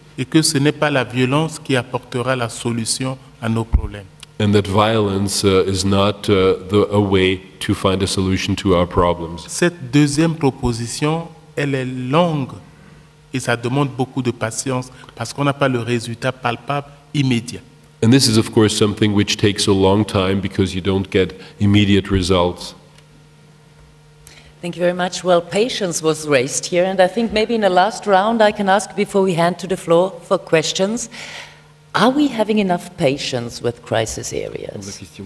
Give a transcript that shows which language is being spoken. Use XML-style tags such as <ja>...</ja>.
<fr>Et que ce n'est pas la violence qui apportera la solution à nos problèmes.</fr> <en>And that violence is not a way to find a solution to our problems.</en> <fr>Cette deuxième proposition, elle est longue et ça demande beaucoup de patience parce qu'on n'a pas le résultat palpable immédiat.</fr> <en>And this is of course something which takes a long time because you don't get immediate results. Thank you very much. Well, patience was raised here, and I think maybe in the last round I can ask before we hand to the floor for questions. Are we having enough patience with crisis areas?</en>